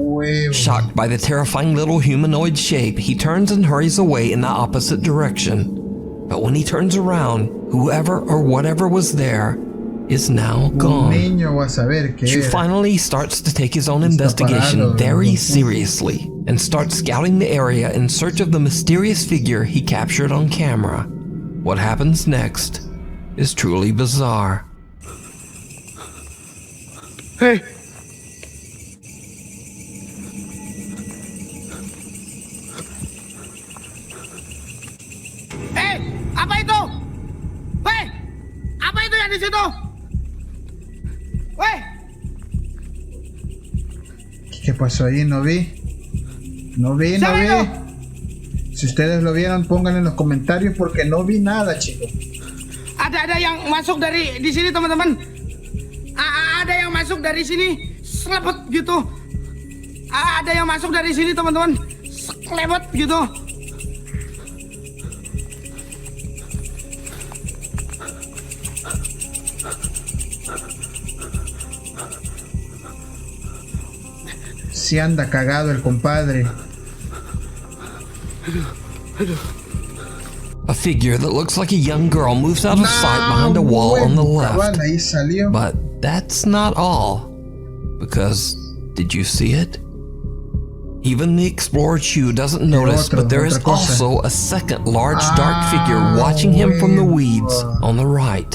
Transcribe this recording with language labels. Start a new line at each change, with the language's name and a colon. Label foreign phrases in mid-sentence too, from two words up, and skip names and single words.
English: Shocked by the terrifying little humanoid shape, he turns and hurries away in the opposite direction. But when he turns around, whoever or whatever was there is now gone. Chu finally starts to take his own investigation very seriously and starts scouting the area in search of the mysterious figure he captured on camera. What happens next is truly bizarre.
Indonesian: Hey! Apa itu? Hei! Apa itu yang di situ? Wey.
Spanish: ¿Qué pasó ahí? No vi. Si ustedes lo vieron, pónganlo en los comentarios porque no vi nada, chicos.
Indonesian: Ada yang masuk dari di sini, teman-teman. Ada yang masuk dari sini, selebet gitu. Ada yang masuk dari sini, teman-teman, selebet gitu.
Spanish: Si anda cagado el compadre.
English: A figure that looks like a young girl moves out of sight behind a wall on the left. But that's not all. Because, did you see it? Even the explorer Chu doesn't notice, but there is also a second large dark figure watching him from the weeds on the right.